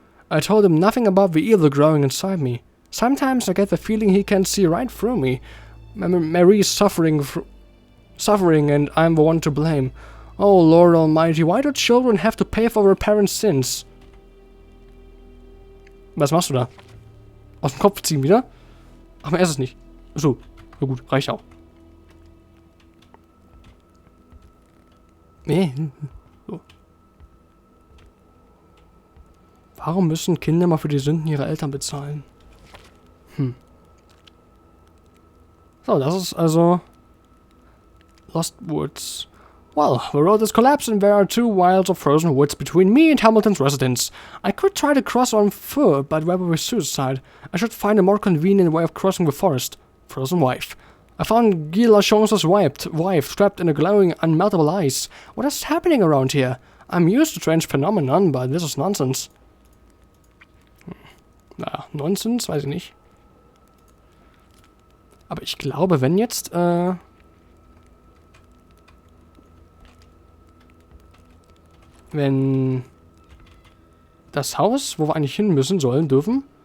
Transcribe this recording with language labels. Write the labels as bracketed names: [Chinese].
[English] I told him nothing about the evil growing inside me. Sometimes I get the feeling he can see right through me. Mary's suffering and I'm the one to blame. Oh Lord Almighty, why do children have to pay for their parents' sins? [German] Was machst du da? Aus dem Kopf ziehen wieder? Ach, man ist es nicht. So, na gut, reicht auch. So. Warum müssen Kinder mal für die Sünden ihrer Eltern bezahlen? So, das ist also Lost Woods. [English] Well, the road is collapsed and there are 2 miles of frozen woods between me and Hamilton's residence. I could try to cross on foot, but that would be suicide. I should find a more convenient way of crossing the forest. Frozen wife. I found Guy Lachance's wife trapped in a glowing, unmeltable ice. What is happening around here? I'm used to strange phenomenon, but this is nonsense. [German] Naja, Nonsense, weiß ich nicht. Aber ich glaube, wenn jetzt, wenn das Haus, wo wir eigentlich hin müssen, dürfen.